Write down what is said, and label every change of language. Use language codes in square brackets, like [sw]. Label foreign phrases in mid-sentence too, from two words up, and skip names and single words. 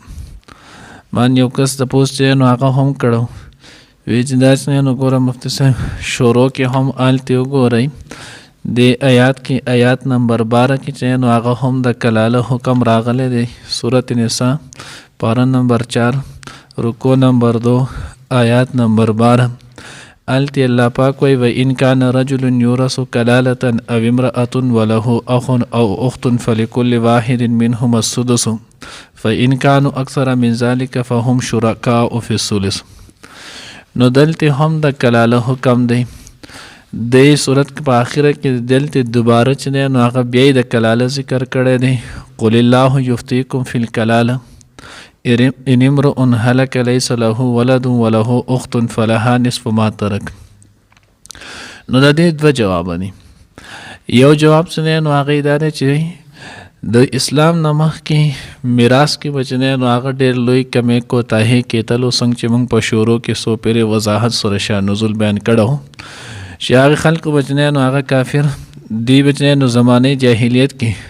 [ps] مان یو کس تپوس چې دی نو هغه هم کړو وی چې دا چې نو ګوره مفتي صاحب شروع کې هم هلته وګورئ د آیات کې آیات نمبر 12 کې چې نو هغه هم د کلاله حکم راغلی دی. سورة نساء پارا نمبر 4 رکو نمبر 2 آیات نمبر 12 التی اللہ پاک وی [ar] وَإِنْ كَانَ رَجُلٌ يُورَثُ كَلَالَةً أَوْ امْرَأَةٌ وَلَهُ أَخٌ أَوْ أُخْتٌ فَلِكُلِّ وَاحِدٍ مِّنْهُمَا السُّدُسُ فَإِنْ كَانُوا أَكْثَرَ مِنْ ذَلِكَ فَهُمْ شُرَكَاءُ فِي الثُّلُثِ. [ps] نو دلته هم د کلاله حکم دی. د صورت په آخره کې دلته دوباره چې دی نو هغه بیا د کلاله ذکر کړی دی. [ar] قل الله یفتیکم فی الکلاله ان امرؤ هلک لیس له ولد وله اخت فلها نصف ما ترک. [ps] نو د دې دوه جواب دي. یو جواب چې دی نو هغه دا دی چې د اسلام نه مخکې میراث کې به چې دی نو هغه ډېر لوی کمی کوتاهي کېدلو څنګه چې موږ په شروع کې څو پیرې وضاحت سره شان نزول بیان کړو چې هغه خلکو به چې دی نو هغه کافر دی به چې دی نو زمانه جاهلیت کې